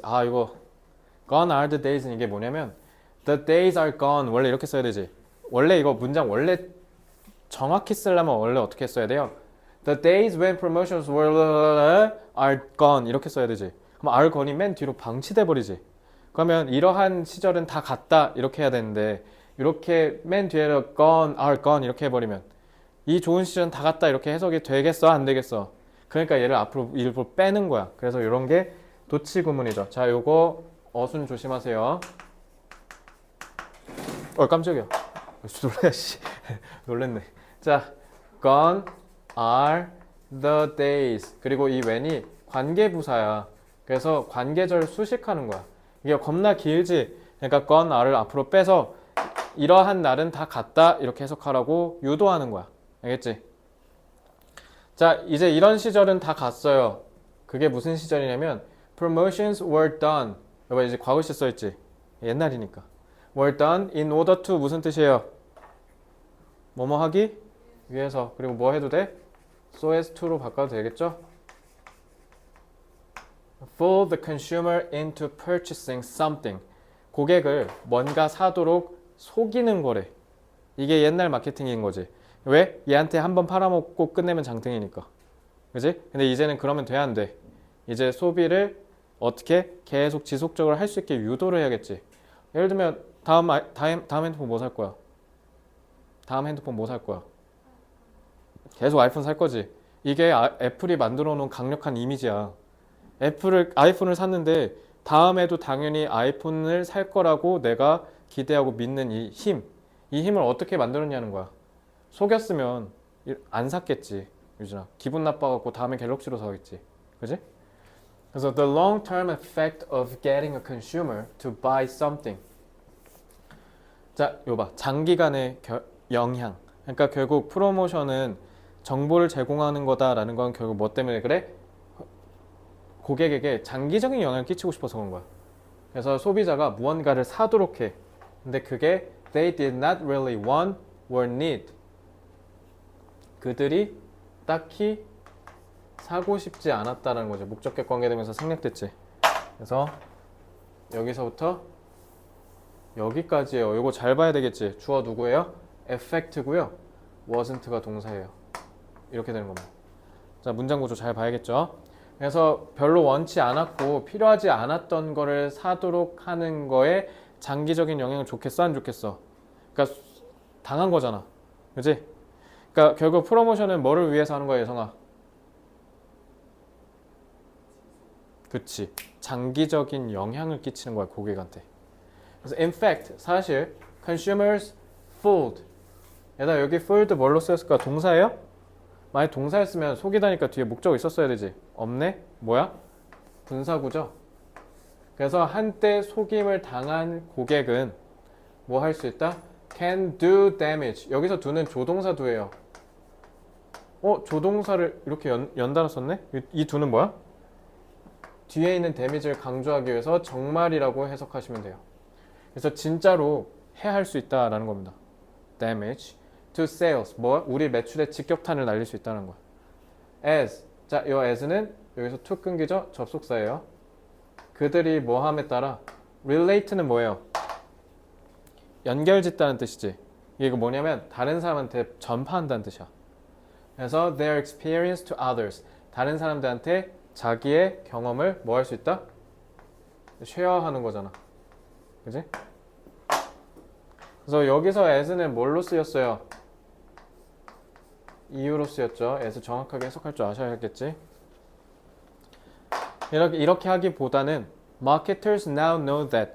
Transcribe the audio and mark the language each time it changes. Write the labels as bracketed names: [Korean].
[Korean] 이거 [English] gone are the days [Korean] 는 이게 뭐냐면 [English] the days are gone, [Korean] 원래 이렇게 써야 되지. 원래 이거 문장 원래 정확히 쓰려면 원래 어떻게 써야 돼요? [English] The days when promotions were are gone [Korean] 이렇게 써야 되지. 그럼 are gone이 맨 뒤로 방치돼 버리지. 그러면 이러한 시절은 다 갔다 이렇게 해야 되는데 이렇게 맨 뒤에로 gone, are gone 이렇게 해버리면 이 좋은 시절은 다 갔다 이렇게 해석이 되겠어? 안 되겠어? 그러니까 얘를 앞으로 일부러 빼는 거야. 그래서 이런 게 도치 구문이죠. 자, 요거 어순 조심하세요. 깜짝이야. 놀래, 씨. 놀랬네. 자, [English] gone are the days. [Korean] 그리고 이 when이 관계부사야. 그래서 관계절 수식하는 거야. 이게 겁나 길지? 그러니까 gone are를 앞으로 빼서 이러한 날은 다 갔다 이렇게 해석하라고 유도하는 거야. 알겠지? 자, 이제 이런 시절은 다 갔어요. 그게 무슨 시절이냐면 [English] promotions were done. [Korean] 여봐 이제 과거시 써있지? 옛날이니까. [English] were done in order to [Korean] 무슨 뜻이에요? 뭐뭐 하기 위해서. 그리고 뭐 해도 돼? [English] so as to [Korean] 로 바꿔도 되겠죠? [English] fool the consumer into purchasing something. [Korean] 고객을 뭔가 사도록 속이는 거래. 이게 옛날 마케팅인 거지. 왜? 얘한테 한번 팔아먹고 끝내면 장땡이니까. 그지? 근데 이제는 그러면 돼, 안 돼? 이제 소비를 어떻게 계속 지속적으로 할 수 있게 유도를 해야겠지. 예를 들면 다음 핸드폰 뭐 살 거야? 다음 핸드폰 뭐 살 거야? 계속 아이폰 살 거지. 이게 애플이 만들어 놓은 강력한 이미지야. 아이폰을 샀는데 다음에도 당연히 아이폰을 살 거라고 내가 기대하고 믿는 이 힘을 어떻게 만들었냐는 거야. 속였으면 안 샀겠지, 유진아. 기분 나빠갖고 다음에 갤럭시로 사겠지, 그지? 그래서 [English] the long-term effect of getting a consumer to buy something. [Korean] 자, 이거 봐. 장기간의 영향. 그러니까 결국 프로모션은 정보를 제공하는 거다라는 건 결국 뭐 때문에 그래? 고객에게 장기적인 영향을 끼치고 싶어서 그런 거야. 그래서 소비자가 무언가를 사도록 해. 근데 그게 [English] they did not really want or need. [Korean] 그들이 딱히 사고 싶지 않았다는 거죠. 목적격 관계되면서 생략됐지. 그래서 여기서부터 여기까지예요. 이거 잘 봐야 되겠지. 주어 누구예요? effect고요. wasn't가 동사예요. 이렇게 되는 겁니다. 자, 문장 구조 잘 봐야겠죠. 그래서 별로 원치 않았고 필요하지 않았던 거를 사도록 하는 거에 장기적인 영향을 좋겠어? 안 좋겠어? 그러니까 당한 거잖아. 그치? 그러니까 결국 프로모션은 뭐를 위해서 하는 거야, 예성아? 그치. 장기적인 영향을 끼치는 거야, 고객한테. 그래서 [English] in fact, [Korean] 사실 [English] consumers fooled. [Korean] 얘들아, 여기 fooled 뭘로 쓰였을까? 동사예요? 만약 동사였으면 속이다니까 뒤에 목적 있었어야 되지. 없네? 뭐야? 분사구죠. 그래서 한때 속임을 당한 고객은 뭐 할 수 있다? [English] can do damage. [Korean] 여기서 do는 조동사 do예요. 조동사를 이렇게 연달아 썼네? 이 do는 뭐야? 뒤에 있는 damage를 강조하기 위해서 정말이라고 해석하시면 돼요. 그래서 진짜로 해할 수 있다라는 겁니다. [English] damage to sales. [Korean] 뭐? 우리 매출에 직격탄을 날릴 수 있다는 거야. [English] as. [Korean] 자, 이 as는 여기서 to 끊기죠? 접속사예요. 그들이 뭐함에 따라 relate는 뭐예요? 연결짓다는 뜻이지. 이게 뭐냐면 다른 사람한테 전파한다는 뜻이야. 그래서 [English] their experience to others. [Korean] 다른 사람들한테 자기의 경험을 뭐 할 수 있다? 쉐어하는 거잖아. 그지? 그래서 여기서 as는 뭘로 쓰였어요? 이유로 쓰였죠. as 정확하게 해석할 줄 아셔야겠지. 이렇게 하기보다는 [English] marketers now know that.